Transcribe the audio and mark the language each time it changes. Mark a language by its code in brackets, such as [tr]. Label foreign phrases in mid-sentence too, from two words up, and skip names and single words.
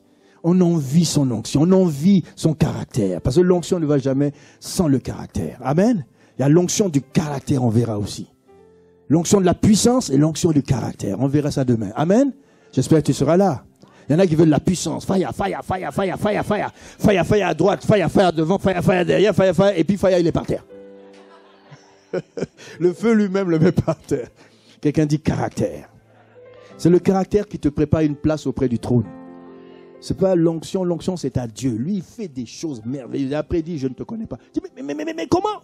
[fr] On envie son onction, on envie son caractère. Parce que l'onction ne va jamais sans le caractère. Amen. Il y a l'onction du caractère, on verra aussi. L'onction de la puissance et l'onction du caractère. On verra ça demain. Amen. J'espère que tu seras là. Il y en a qui veulent la puissance. [en] Fire, fire, fire, fire, fire, fire. Fire, fire [fr] à droite, [en] fire, fire devant, fire, fire derrière, fire, fire. [fr] Et puis fire, il est par terre. Le feu lui-même le met par terre. Quelqu'un dit caractère. C'est le caractère qui te prépare une place auprès du trône. C'est pas l'onction, l'onction c'est à Dieu. Lui, il fait des choses merveilleuses. Et après, il dit, je ne te connais pas. Je dis, mais comment?